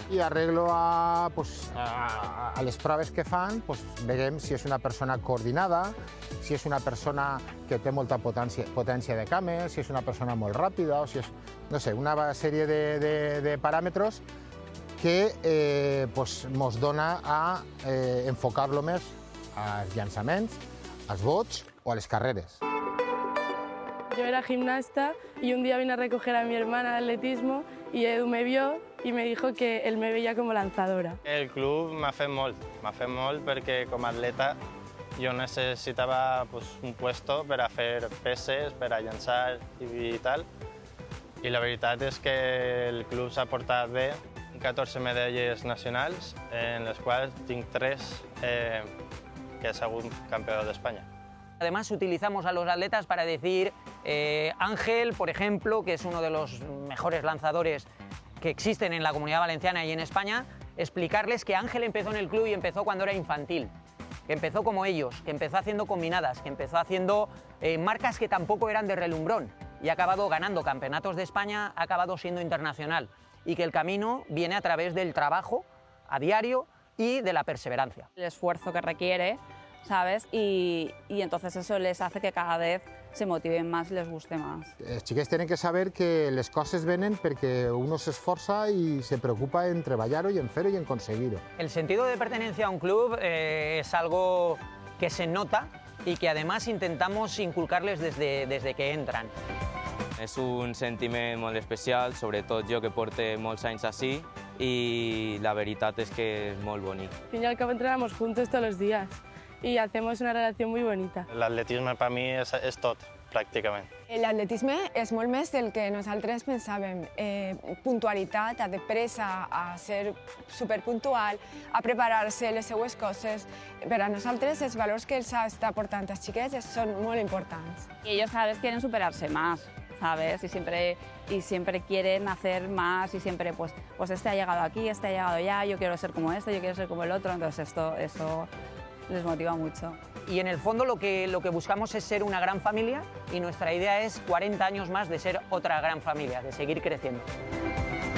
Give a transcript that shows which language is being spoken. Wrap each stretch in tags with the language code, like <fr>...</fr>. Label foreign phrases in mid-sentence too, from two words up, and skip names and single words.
<ca>I arreglo a les proves que fan, veiem si és una persona coordinada, si és una persona que té molta potència de cames, si és una persona molt ràpida, o si és, no sé, una sèrie de paràmetres que ens dona a enfocar-lo més als llançaments, als bots o a les carreres.</ca> <es>Yo era gimnasta y un día vine a recoger a mi hermana de atletismo y Edu me vio y me dijo que él me veía como lanzadora.</es> <ca>El club m'ha fet molt perquè com a atleta jo necessitava un puesto per a fer peses, per a llançar i tal. I la veritat és que el club s'ha portat bé, 14 medalles nacionals, en les quals tinc 3 que he sigut</ca> <es>campeón de España. Además, utilizamos a los atletas para decir, Ángel, por ejemplo, que es uno de los mejores lanzadores que existen en la Comunidad Valenciana y en España, explicarles que Ángel empezó en el club y empezó cuando era infantil, que empezó como ellos, que empezó haciendo combinadas, que empezó haciendo marcas que tampoco eran de relumbrón y ha acabado ganando campeonatos de España, ha acabado siendo internacional y que el camino viene a través del trabajo a diario y de la perseverancia. El esfuerzo que requiere, ¿sabes? Y entonces eso les hace que cada vez se motiven más y les guste más.</es> <ca>Els xiquets tenen que saber que les coses venen perquè uno s'esforça i se preocupa en treballar-ho i en fer-ho i en aconseguir-ho.</ca> <es>El sentido de pertenencia a un club es algo que se nota y que además intentamos inculcarles desde que entran.</es> <ca>És un sentiment molt especial, sobretot jo que porto molts anys així, i la veritat és que és molt bonic.</ca> <es>Al fin y al cabo entrenamos juntos todos los días y hacemos una relación muy bonita.</es> <ca>L'atletisme per mi és tot, pràcticament. L'atletisme és molt més del que nosaltres pensàvem. Puntualitat, a de pressa, a ser superpuntual, a preparar-se les seues coses. Per a nosaltres els valors que els està portant els xiquets són molt importants.</ca> <es>Y ellos cada vez quieren superarse más, ¿sabes? Y siempre quieren hacer más y siempre, pues este ha llegado aquí, este ha llegado allá, yo quiero ser como este, yo quiero ser como el otro, entonces eso les motiva mucho. Y en el fondo lo que buscamos es ser una gran familia y nuestra idea es 40 años más de ser otra gran familia, de seguir creciendo.</es>